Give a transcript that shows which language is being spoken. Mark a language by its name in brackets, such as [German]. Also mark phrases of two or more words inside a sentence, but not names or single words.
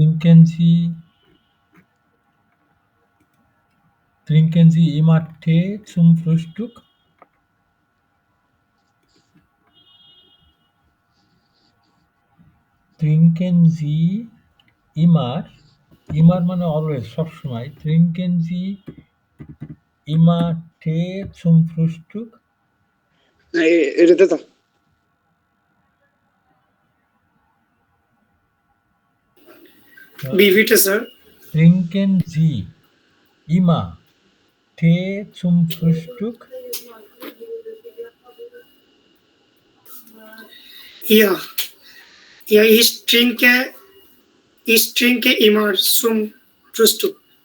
[German] Trinken Sie immer Tee zum Frühstück? Trinken Sie immer মানে [English] always [Bangla] সবসময় [German] trinken Sie immer Tee zum Frühstück? [Bangla] এটাতে তো [German] Wie bitte, Sir? Trinken Sie immer Tee zum Frühstück? Ja, ja, ich trinke immer zum Frühstück.